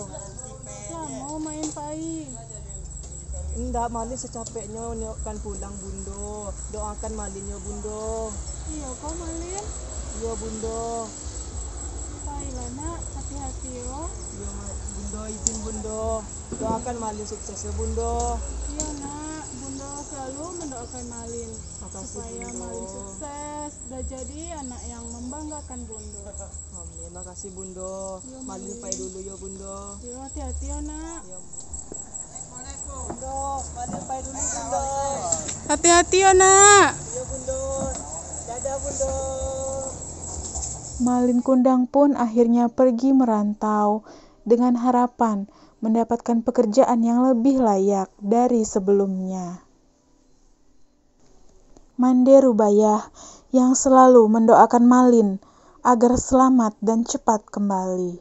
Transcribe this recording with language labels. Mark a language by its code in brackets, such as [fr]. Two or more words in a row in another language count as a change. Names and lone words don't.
[min] Lah mau main pai. [id] Enggak, Malin secapeknya kan pulang Bundo. Doakan Malin ya Bundo. Iya kau Malin. Yo Bundo. Baiklah nak, hati-hati yo. Yo Bundo, izin Bundo. Doakan Malin sukses ya Bundo. Iya nak, Bunda selalu mendoakan Malin Makasih supaya Bundo. Malin sukses dan jadi anak yang membanggakan Bunda. Amin, makasih Bundo. Yo, Malin Malin. [min] pai dulu yo Bundo. [id] Yo hati-hati yo nak. Yo. [min] Bundo, Malin pai dulu Bundo. [id] Hati-hati yo nak. Yo Bundo. Dadah Bundo. Malin Kundang pun akhirnya pergi merantau dengan harapan mendapatkan pekerjaan yang lebih layak dari sebelumnya. Mande Rubayah yang selalu mendoakan Malin agar selamat dan cepat kembali.